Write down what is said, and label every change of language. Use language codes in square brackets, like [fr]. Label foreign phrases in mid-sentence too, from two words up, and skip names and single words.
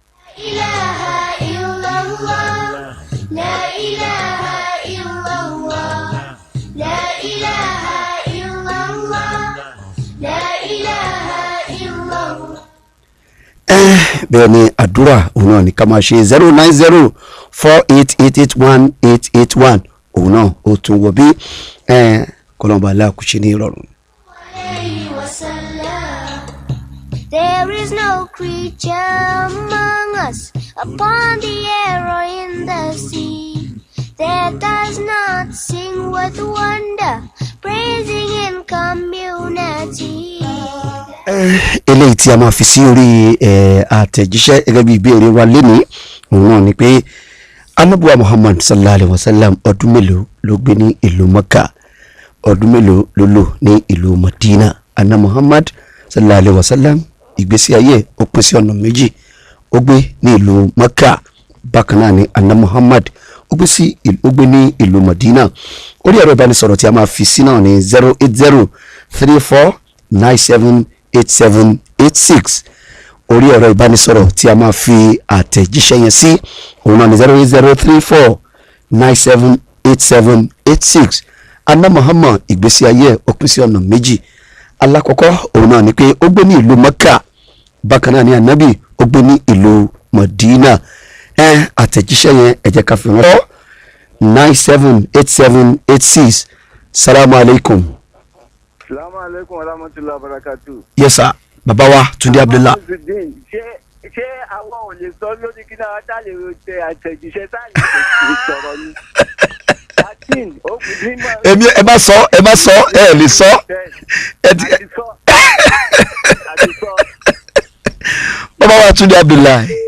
[yo] bẹ́ẹ̀ ni àdúrà òun náà ní ká máa ṣe 09048881881 òun náà ó tún wọ bí kọlọ́mbà aláàkúṣe ní ìrọ̀rùn. [en] There is no creature among us upon the air or in the sea that does not sing with wonder, praising in community. [yo] Eléyìí tí a máa fi sí orí àtẹ̀jíṣẹ́ gẹ́gẹ́ bí ìbéèrè wa lénìí òun náà ni pé anábùwà Muhammad [ar] صلى الله عليه وسلم [yo] ọdún mélòó ló gbé ní ìlú Mẹ́kà ọdún mélòó ló lò ní ìlú Madina. Anna Muhammad [ar] صلى الله عليه وسلم [yo] ìgbésí ayé ó pín sí ọ̀nà méjì ó gbé ní ìlú Mẹ́kà bákan náà ni Anna Muhammad ó gbé ní ìlú Madina. Orí ẹ̀rọ ìbánisọ̀rọ̀ tí a máa fi sí náà ní 08034978786 orí ẹ̀rọ ìbánisọ̀rọ̀ tí a máa fi àtẹ̀jíṣẹ́ yẹn sí òun náà ní 08034978786. Anna Muhammad ìgbésí ayé ó pín sí ọ̀nà méjì. Alákọ̀ọ́kọ́ òun náà ni pé ó gbé ní ìlú Mẹ́kà bákan náà ni Ànábì ó gbé ní ìlú Madina. Àtẹ̀jíṣẹ́ yẹn ẹ jẹ́ ká fi rán 978786. [ar] السلام عليكم. السلام عليكم ورحمة الله وبركاته. [en] Yes sir, [yo] bàbá wa Túndé Abdullahi. Ṣé àwọn ò lè sọ lórí kí náà tá lè tẹ àtẹ̀jíṣẹ́ tá lè sọ̀rọ̀ ni? Èmi ẹ bá sọ ẹ lè sọ. Bàbá wa Túndé Abdullahi.